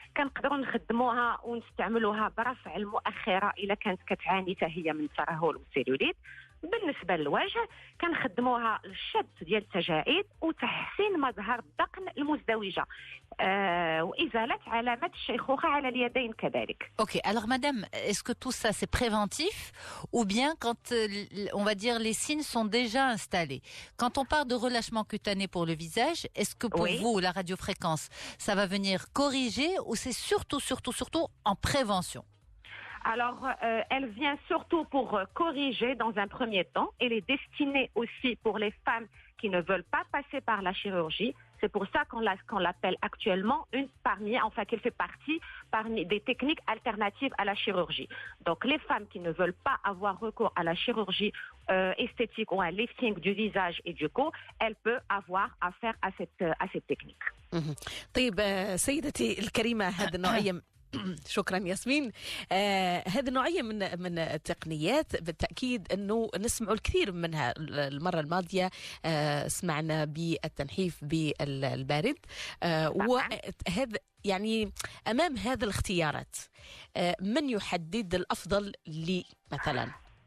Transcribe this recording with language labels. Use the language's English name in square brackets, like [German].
[Arabic] كنقدروا نخدموها ونستعملوها برفع المؤخره اذا كانت كتعاني حتى هي من الترهل والسيلوليت. بالنسبه للوجه كنخدموها للشد ديال التجاعيد وتحسين مظهر الذقن المزدوجه وازاله علامات الشيخوخه على اليدين كذلك. [French] Ok, alors madame, est-ce que tout ça c'est préventif ou bien quand on va dire les signes sont déjà installés? Quand on parle de relâchement cutané pour le visage, est-ce que pour vous la radiofréquence ça va venir corriger ou c'est surtout en prévention? Alors, elle vient surtout pour corriger dans un premier temps. Elle est destinée aussi pour les femmes qui ne veulent pas passer par la chirurgie. C'est pour ça qu'on l'appelle actuellement qu'elle fait partie parmi des techniques alternatives à la chirurgie. Donc, les femmes qui ne veulent pas avoir recours à la chirurgie esthétique ou à un lifting du visage et du cou, elles peuvent avoir affaire à cette technique. [Arabic] طيب سيدتي الكريمة، هذا نوعية شكرا ياسمين. هذه نوعية من التقنيات بالتأكيد أنه نسمع الكثير منها. المرة الماضية سمعنا بالتنحيف بالبارد، وهذا يعني أمام هذه الاختيارات من يحدد الأفضل لي مثلا؟